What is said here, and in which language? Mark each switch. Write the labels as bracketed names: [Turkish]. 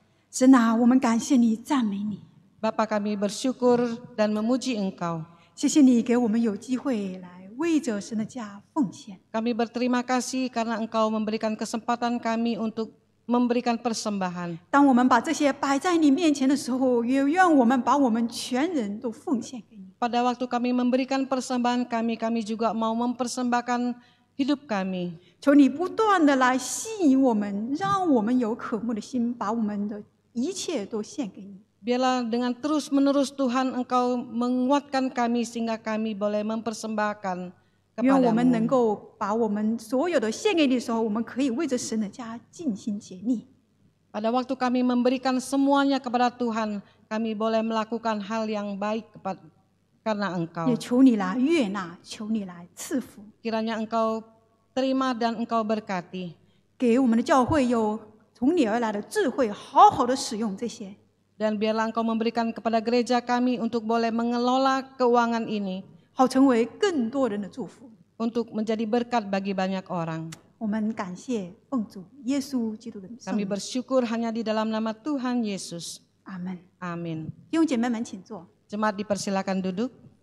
[Chinese] 神啊，我们感谢你，赞美你， [Indonesian] Bapa, kami bersyukur dan memuji Engkau. [Chinese] 谢谢你给我们有机会来为着神的家奉献。 [Indonesian] Kami berterima kasih karena Engkau memberikan kesempatan kami untuk memberikan persembahan. [Chinese] 当我们把这些摆在你面前的时候，也愿我们把我们全人都奉献给你。 [Indonesian] Pada waktu kami memberikan persembahan kami juga mau mempersembahkan hidup kami. [Chinese] 求你不断的来吸引我们，让我们有渴慕的心，把我们的一切都献给你。 [Indonesian] Biarlah dengan terus-menerus Tuhan Engkau menguatkan kami sehingga kami boleh mempersembahkan [Chinese] 愿我们能 [Indonesian] kepadamu. [Chinese] 够把我们所有的献给你的时候，我们可以为着神的家尽心竭力。 [Indonesian] Pada waktu kami memberikan semuanya kepada Tuhan, kami boleh melakukan hal yang baik karena Engkau. [Chinese] 也求你来悦纳，求你来赐福， [Indonesian] Kiranya Engkau terima dan Engkau berkati. [Chinese] 给我们的教会有从你而来的智慧，好好的使用这些。 [Indonesian] Dan biarlah Engkau memberikan kepada gereja kami untuk boleh mengelola keuangan ini, [Chinese] 好成为更多人的祝福。 [Indonesian] untuk menjadi berkat bagi banyak orang. [Chinese] 我们感谢奉主耶稣基督的圣 [Indonesian] Kami [Chinese] 名， [Indonesian] bersyukur hanya di dalam nama Tuhan Yesus. [Chinese] 阿门。 [Indonesian] Amin. [Chinese] 弟兄姐妹们，请坐。 [Indonesian] Jemaat dipersilakan duduk.